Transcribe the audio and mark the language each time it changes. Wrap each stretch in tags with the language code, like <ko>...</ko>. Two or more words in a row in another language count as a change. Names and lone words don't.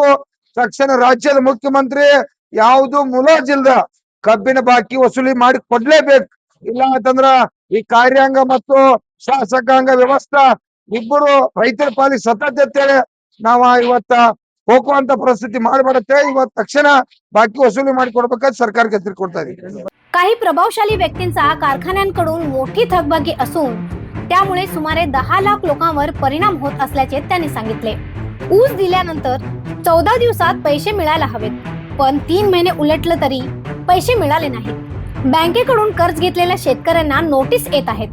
<kn>ತಕ್ಷಣ ರಾಜ್ಯದ ಮುಖ್ಯಮಂತ್ರಿ ಯಾವುದು ಮುಲಾಜಿಲ್ದ ಕಬ್ಬಿನ ಬಾಕಿ ವಸೂಲಿ ಮಾಡಿ ಕೊಡ್ಲೇಬೇಕು. ಇಲ್ಲ ಅಂತಂದ್ರ ಈ ಕಾರ್ಯಾಂಗ ಮತ್ತು ಶಾಸಕಾಂಗ ವ್ಯವಸ್ಥೆ ಇಬ್ಬರು ರೈತರ ಪಾಲಿಗೆ ಸತತ ನಾವ ಇವತ್ತ ಹೋಗುವಂತ ಪರಿಸ್ಥಿತಿ ಮಾಡ್ಬಿಡತ್ತೆ. ಇವತ್ತು ತಕ್ಷಣ ಬಾಕಿ वसुली ಮಾಡಿ ಕೊಡ್ಬೇಕಾದ್ರೆ सरकारಕ್ಕೆ ಎಚ್ಚರಿಕೆ ಕೊಡ್ತಾ ಇದೀವಿ.</kn> <mr>काही प्रभावशाली व्यक्तींचा कारखान्यांकडून मोठी थकबाकी असून त्यामुळे सुमारे 10 लाख लोकांवर परिणाम होत असल्याचे त्यांनी सांगितले. ऊस दिल्यानंतर 14 दिवसात पैसे मिळायला हवेत, पण 3 महिने उलटले तरी पैसे मिळाले नाहीत. बँकेकडून कर्ज घेतलेल्या शेतकऱ्यांना नोटीस येत आहेत.</mr>